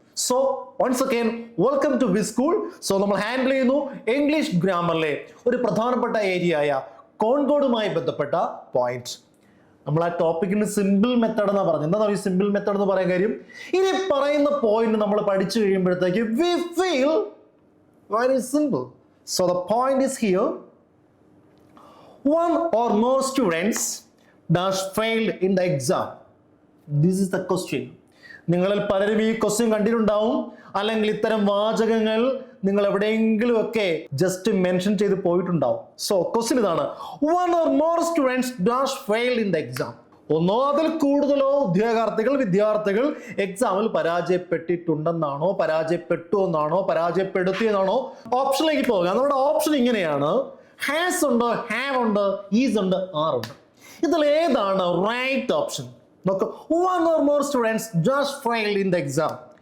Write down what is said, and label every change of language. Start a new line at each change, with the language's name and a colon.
English: So once again welcome to B school.
Malayalam: So നമ്മൾ handle ചെയ്യുന്നു English ഗ്രാമറിലെ ഒരു പ്രധാനപ്പെട്ട ഏരിയയായ കോൺകോഡുമായി ബന്ധപ്പെട്ട പോയിന്റ്. നമ്മൾ ആ ടോപ്പിക്കിന് സിമ്പിൾ മെത്തേഡ് എന്നാണ് പറഞ്ഞത്. എന്താ ഈ സിമ്പിൾ മെത്തേഡ് എന്ന് പറയാൻ കാര്യം, ഇനി പറയുന്ന പോയിന്റ് നമ്മൾ പഠിച്ചു കഴിയുമ്പോഴത്തേക്ക് we feel
English: very simple. So the point is here, one or more students dash failed in the exam. This is the question.
Malayalam: നിങ്ങളിൽ പലരും ഈ ക്വസ്റ്റ്യൻ കണ്ടിട്ടുണ്ടാവും, അല്ലെങ്കിൽ ഇത്തരം വാചകങ്ങൾ നിങ്ങൾ എവിടെയെങ്കിലും ഒക്കെ ജസ്റ്റ് മെൻഷൻ ചെയ്ത് പോയിട്ടുണ്ടാവും. സോ ക്വസ്റ്റ്യൻ ഇതാണ്,
English: one or more students dash failed in the exam.
Malayalam: ഒന്നോ അതിൽ കൂടുതലോ വിദ്യാർത്ഥികൾ എക്സാമിൽ പരാജയപ്പെട്ടിട്ടുണ്ടെന്നാണോ, പരാജയപ്പെട്ടു എന്നാണോ, പരാജയപ്പെടുത്തിയെന്നാണോ? ഓപ്ഷനിലേക്ക് പോകാം. നമ്മുടെ ഓപ്ഷൻ ഇങ്ങനെയാണ്: ഹാസ് ഉണ്ട്, ഹാവ് ഉണ്ട്, ഈസ് ഉണ്ട്, ആർ ഉണ്ട്. ഇതിൽ ഏതാണ് റൈറ്റ് ഓപ്ഷൻ? നോക്ക്,
English: one or more students just failed in the exam.